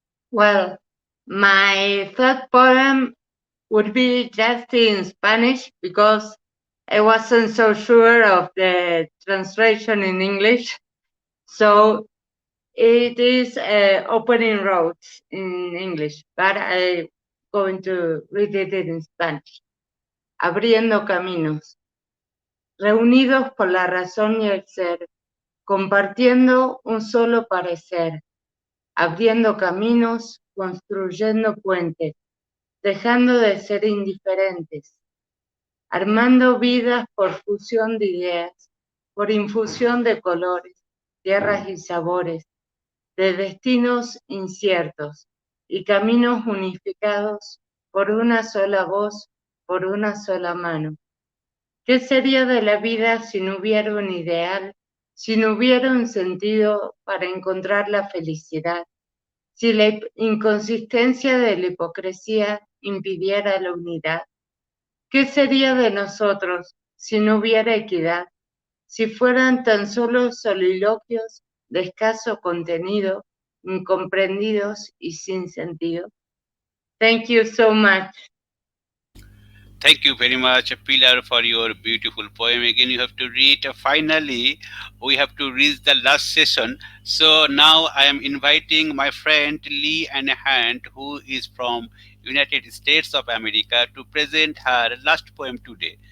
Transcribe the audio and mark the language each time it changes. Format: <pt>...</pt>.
<en>Well, my third poem would be just in Spanish because I wasn't so sure of the translation in English. So it is Opening Roads in English, but I'm going to read it in Spanish.</en> <es>Abriendo caminos, reunidos por la razón y el ser, compartiendo un solo parecer, abriendo caminos, construyendo puentes, dejando de ser indiferentes, armando vidas por fusión de ideas, por infusión de colores, tierras y sabores, de destinos inciertos y caminos unificados por una sola voz, por una sola mano. ¿Qué sería de la vida si no hubiera un ideal, si no hubiera un sentido para encontrar la felicidad, si la inconsistencia de la hipocresía impidiera la unidad? ¿Qué sería de nosotros si no hubiera equidad, si fueran tan solo soliloquios de escaso contenido, incomprendidos y sin sentido?</es> <en>Thank you so much. Thank you very much, Pilar, for your beautiful poem. Again, you have to read. Finally, we have to reach the last session. So now I am inviting my friend Leanne Hunt, who is from United States of America, to present her last poem today.</en>